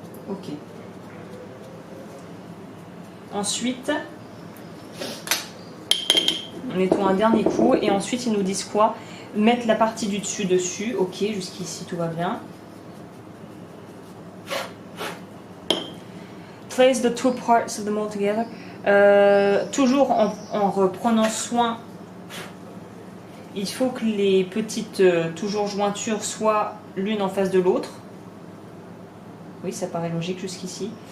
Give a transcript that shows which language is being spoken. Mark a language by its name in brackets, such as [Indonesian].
[French] Ok. Ensuite, on nettoie un dernier coup et ensuite ils nous disent quoi? Mettre la partie du dessus. Ok, jusqu'ici tout va bien. [English] Place the two parts of the mold together. [French] Toujours en reprenant soin. Il faut que les petites toujours jointures soient l'une en face de l'autre. Oui, ça paraît logique jusqu'ici.